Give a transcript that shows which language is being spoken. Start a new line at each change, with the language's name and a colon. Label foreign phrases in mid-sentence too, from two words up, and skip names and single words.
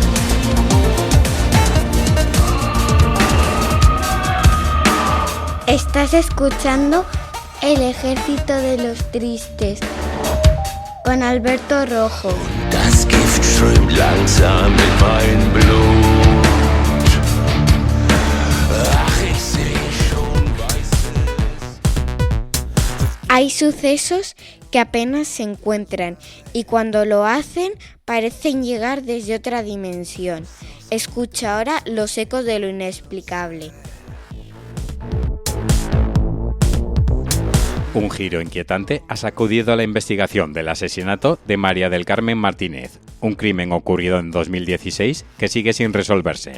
Spanish: Esta Estás escuchando El Ejército de los Tristes con Alberto Rojo.
German: Das Gift strömt langsam in mein Blut. Ach, ich seh schon weißes.
Spanish: Hay sucesos que apenas se encuentran y cuando lo hacen parecen llegar desde otra dimensión. Escucha ahora los ecos de lo inexplicable. Un giro inquietante ha sacudido la investigación del asesinato de María del Carmen Martínez, un crimen ocurrido en 2016 que sigue sin resolverse.